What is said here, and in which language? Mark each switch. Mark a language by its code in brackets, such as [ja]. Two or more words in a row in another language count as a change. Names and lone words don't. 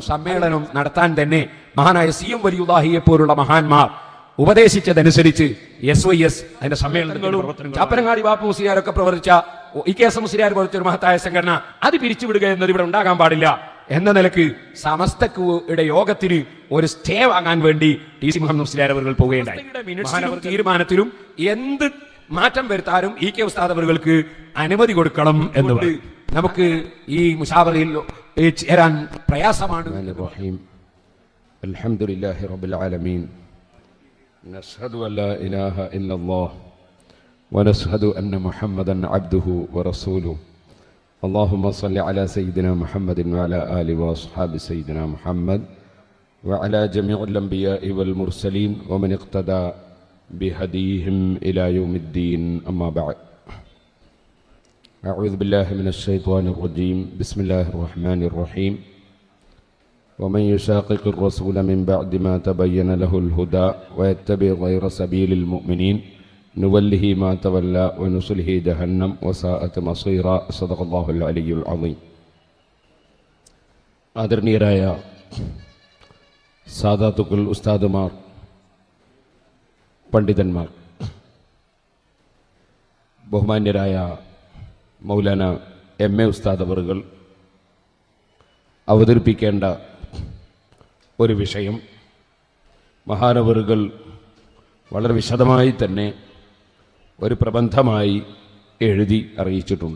[ml] സമ്മേളനം നടത്താൻ തന്നെ മഹാനായ CM വലിയുല്ലാഹിയെ പോലുള്ള മഹാന്മാർ ഉപദേശിച്ചതനുസരിച്ച് SYS അതിന്റെ സമ്മേളനങ്ങളും ചാപ്പനങ്ങാടി ബാപ്പു മുസ്ലിയാരൊക്കെ പ്രവർത്തിച്ച EKS മുസ്ലിയാർ പോലത്തെ ഒരു മഹത്തായ സംഘടന അത് പിരിച്ചുവിടുക എന്നത് ഇവിടെ ഉണ്ടാകാൻ പാടില്ല എന്ന നിലക്ക് സമസ്തയുടെ യോഗത്തിന് ഒരു സ്റ്റേ വാങ്ങാൻ വേണ്ടി TC മുഹമ്മദ് മുസ്ലിയാർ അവർ പോവുകയുണ്ടായി. തീരുമാനത്തിലും എന്ത് മാറ്റം വരുത്താനും EK ഉസ്താദ് അവർക്ക് അനുമതി കൊടുക്കണം എന്നുള്ളത് നമുക്ക് ഈ മുശാവറയിൽ ചേരാൻ പ്രയാസമാണ്. [ar] الحمد لله رب العالمين نشهد أن لا إله إلا الله ونشهد أن محمدا عبده ورسوله اللهم صل على سيدنا محمد وعلى آله وأصحاب سيدنا محمد وعلى جميع الأنبياء والمرسلين ومن اقتدى بهديهم إلى يوم الدين أما بعد أعوذ بالله من الشيطان الرجيم بسم الله الرحمن الرحيم ومن يشاقق الرسول من بعد ما تبين له الهدى ويتبع غير سبيل المؤمنين نوله ما تولى ونصله جهنم وساءت مصيرا صدق الله العلي العظيم. [ml] ആദരണീയരായ സാദാത്തുക്കൾ, ഉസ്താദുമാർ, പണ്ഡിതന്മാർ, ബഹുമാന്യരായ മൗലാന MA ഉസ്താദ് അവറുകൾ അവതരിപ്പിക്കേണ്ട ഒരു വിഷയം മഹാനവറുകൾ വളരെ വിശദമായി തന്നെ ഒരു പ്രബന്ധമായി എഴുതി അറിയിച്ചിട്ടുണ്ട്.